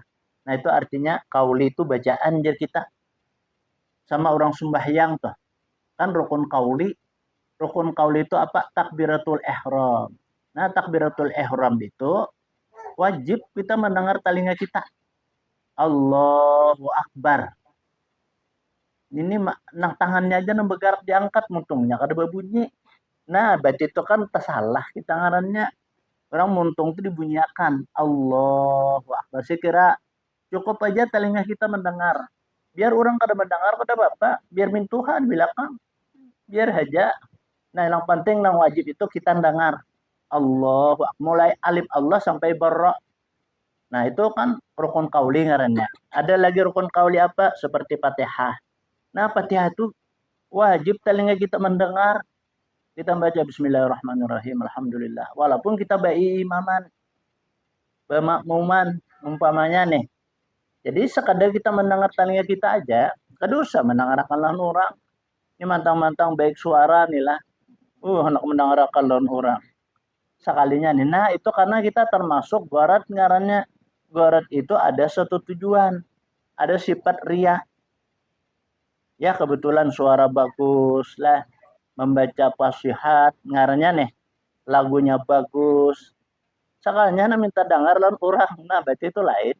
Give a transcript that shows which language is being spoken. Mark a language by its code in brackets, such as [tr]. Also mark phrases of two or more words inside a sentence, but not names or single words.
[bjn] Nah itu artinya kauli itu bacaan jadi kita. Sama orang sembahyang tuh, kan rukun kauli itu apa? [id] Takbiratul ihram. Nah takbiratul ihram itu wajib kita mendengar talinga kita. [ar] الله أكبر. [bjn] Ini nang tangannya aja nang bergerak diangkat muntungnya kada berbunyi. Nah berarti itu kan tersalah kita ngarannya. Orang muntung itu dibunyikan [ar] الله أكبر. [id] Saya kira cukup aja telinga kita mendengar. Biar orang kada mendengar pada bapak, biar min Tuhan belakang. Biar aja. Nah yang penting yang wajib itu kita dengar [ar] الله أكبر. [id] Mulai alif Allah sampai barra. [bjn] Nah itu kan rukun kauli ngarannya. Ada lagi rukun kauli apa? [id] Seperti Fatihah. Nah Fatihah itu wajib telinga kita mendengar. Kita baca [ar] بسم الله الرحمن الرحيم، الحمد لله. [id] Walaupun kita bayi imaman, bermakmuman, umpamanya nih. Jadi sekadar kita mendengar telinga kita aja, kada usah mendengarkan orang. [bjn] Ini mantang-mantang baik suara nih lah. Hendak mendengarkan orang. Sekalinya nih. Nah itu karena kita termasuk gharat ngarannya. Gharat itu ada satu tujuan. Ada sifat riya. Ya kebetulan suara bagus lah. Membaca fasihat ngarannya nih. Lagunya bagus. Sekalinya minta dengar lawan orang. Nah berarti itu lain.